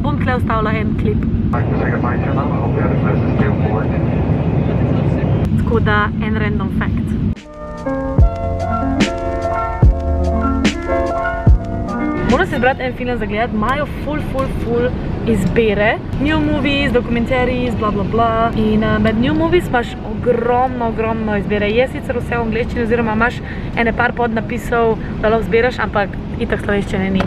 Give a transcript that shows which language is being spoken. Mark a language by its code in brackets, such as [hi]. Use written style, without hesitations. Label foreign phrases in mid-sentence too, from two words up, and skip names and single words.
[sl] Bom tle ustavila en klip. Tako da, en [en] random fact. [sl] Moram se izbrati en film za gledati, imajo ful izbere. [en] New movies, [sl] dokumentariji, bla bla bla. In med [en] new movies [sl] imaš ogromno izbere. Je sicer vse v angleščini, oziroma imaš ene par podnapisov, da lahko zberaš, ampak itak slovenščine ni.